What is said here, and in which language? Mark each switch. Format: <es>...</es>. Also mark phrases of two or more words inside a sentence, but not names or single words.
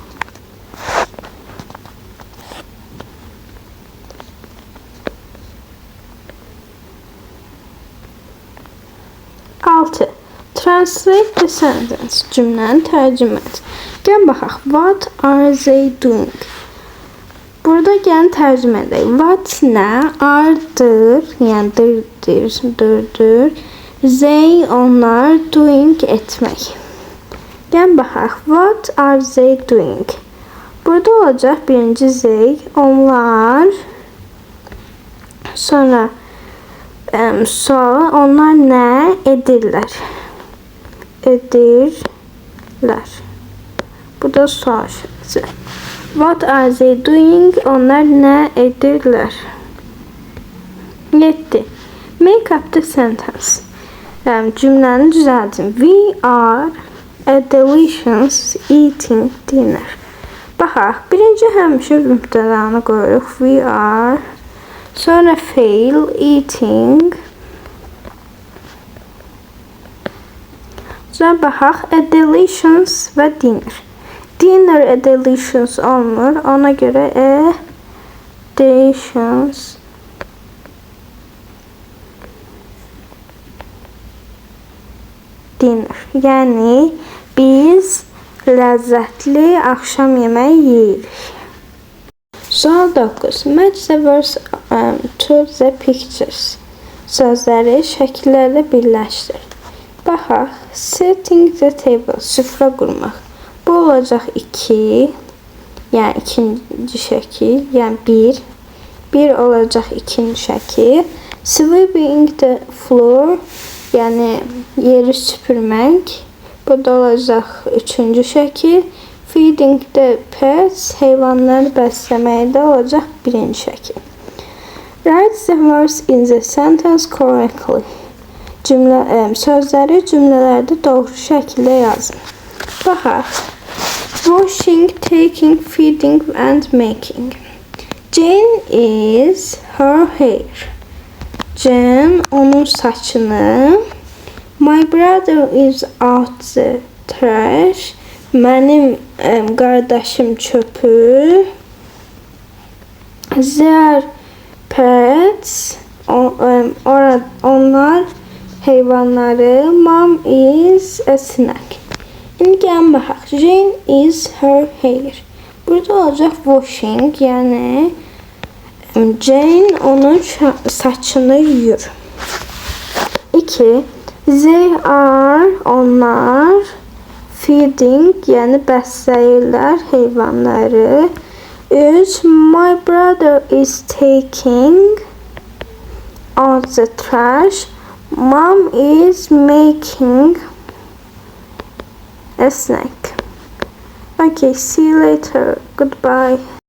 <az>Altı.</az> <en>Translate the sentence.</en> <az>Cümləni tərcümə et. Gəl baxaq.</az> <en>What are they doing?</en> <az>Burada gəlin tərcümə edək. What nə? Are-dır, yəni dırdır. They, onlar, doing, etmək. Gəl baxaq.</az> <en>What are they doing?</en> <az>Burada olacaq birinci they, onlar. Sonra onlar nə edirlər? Bu da sual şəkli.</az> <en>What are they doing?</en> <az>Onlar nə edirlər? 7.</az> <en>Make up the sentence.</en> <az>Cümləni düzəldin.</az> <en>We are a delicious eating dinner.</en> <az>Baxaq. Birinci həmişə mübtədanı qoyuruq.</az> <en>We are.</en> <az>Sonra fail eating. Sonra baxaq.</az> <en>A delicious və dinner. Dinner a delicious olmur.</en> <az>Ona görə</az> <en>a delicious dinner.</en> <az>Yəni biz ləzzətli axşam yeməyi yeyirik. Sual 9.</az> <en>Match the verse to the pictures.</en> <az>Sözləri şəkillərlə birləşdir. Baxaq.</az> <en>Setting the table.</en> <az>Süfrə qurmaq. Bu olacaq 2. Yəni ikinci şəkil. Yəni 1. 1 olacaq ikinci şəkil.</az> <en>Sweeping the floor.</en> <az>Yəni yeri süpürmək. Bu da olacaq üçüncü şəkil.</az> <en>Feeding the pets,</en> <az>heyvanları bəsləməkdə olacaq birinci şəkil.</az> <en>Write the words in the sentence correctly.</en> <az>Sözləri cümlələrdə doğru şəkildə yazın. Baxaq.</az> <en>Washing, taking, feeding and making. Jane is her hair.</en> <az>Jane onun saçını.</az> <en>My brother is out the trash.</en> <az>Mənim qardaşım çöpü.</az> <en>Their pets.</en> <az>Onlar heyvanları.</az> <en>Mom is a snack.</en> <az>İndi gəlin baxaq.</az> <en>Jane is her hair.</en> <az>Burada olacaq washing, yəni Jane onun saçını yuyur. 2.</az> <en>They are,</en> <az>onlar feeding, yəni bəsləyirlər heyvanları. 3.</az> <en>My brother is taking out the trash. Mom is making a snack. Okay, see you later. Goodbye.</en>